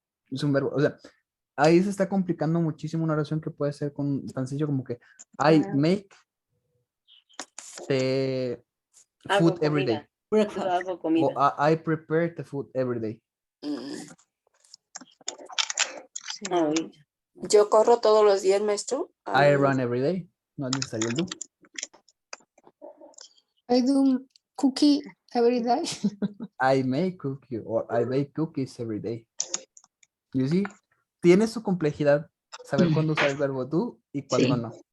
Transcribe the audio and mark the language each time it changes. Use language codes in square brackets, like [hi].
[es] Es un verbo. O sea, ahí se está complicando muchísimo una oración que puede ser tan sencillo como que [en] I make the [es] Hago [en] food every day. [es] comida. Yo hago comida. [en] O I prepare the food every day. [es] Yo corro todos los días, maestro. [en] I run every day. [es] No es necesario el do. [en] I do cookie every day. I make cookie or I bake cookies every day. You see? [es] Tiene su complejidad saber cuándo usar el verbo do y cuándo no.